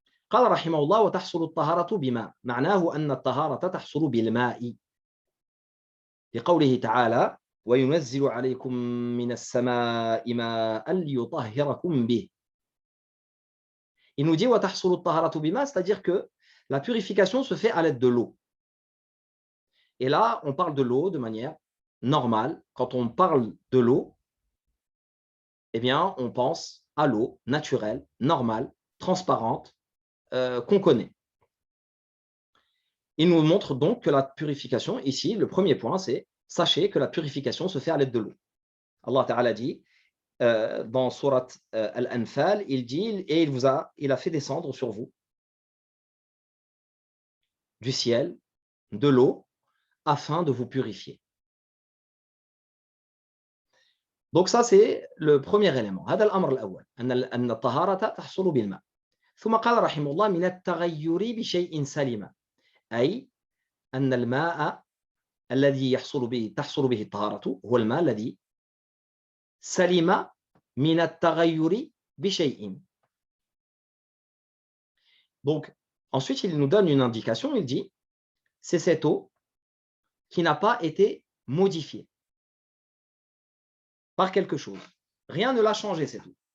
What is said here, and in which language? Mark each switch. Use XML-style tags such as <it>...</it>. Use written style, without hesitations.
<ar>قال رحمه الله وتحصل الطهارة بما معناه أن الطهارة تحصل بالماء لقوله تعالى وينزل عليكم من السماء ماء ليطهركم به.</ar> <fr>Il nous dit</fr> <ar>وتحصل الطهارة بما,</ar> <fr>c'est-à-dire que la purification se fait à l'aide de l'eau. Et là, on parle de l'eau de manière normale. Quand on parle de l'eau, eh bien, on pense à l'eau naturelle, normale, transparente, qu'on connaît. Il nous montre donc que la purification, ici, le premier point, c'est sachez que la purification se fait à l'aide de l'eau. Allah Ta'ala dit, dans Surat Al-Anfal, il dit, et il a fait descendre sur vous du ciel, de l'eau, afin de vous purifier. Donc ça, c'est le premier élément.</fr> <ar>هذا الأمر الأول أن الطهارة تحصل بالماء. ثم قال رحمه الله من التغير بشيء سلم أي أن الماء الذي تحصل به الطهارة هو الماء الذي سلم من التغير بشيء.</ar> <fr>Donc ensuite il nous donne une indication, il dit c'est cette eau qui n'a pas été modifiée par quelque chose. Rien ne l'a changé, cette eau.</fr>